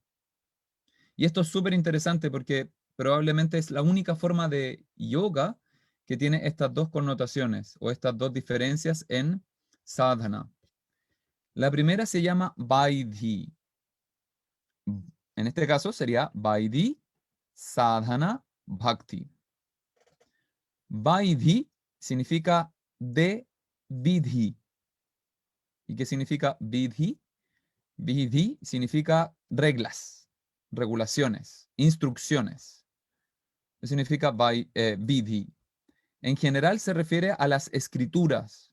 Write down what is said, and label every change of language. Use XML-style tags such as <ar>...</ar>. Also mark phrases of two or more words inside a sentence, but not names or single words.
<es>Y esto es súper interesante porque probablemente es la única forma de yoga que tiene estas 2 connotaciones o estas 2 diferencias en sadhana. La primera se llama vaidhi. En este caso sería</es> <sa>vaidhi sadhana bhakti.</sa> <es>Vaidhi significa de vidhi. ¿Y qué significa vidhi? Vidhi significa reglas, regulaciones, instrucciones. Eso significa vidhi. En general se refiere a las escrituras.</es>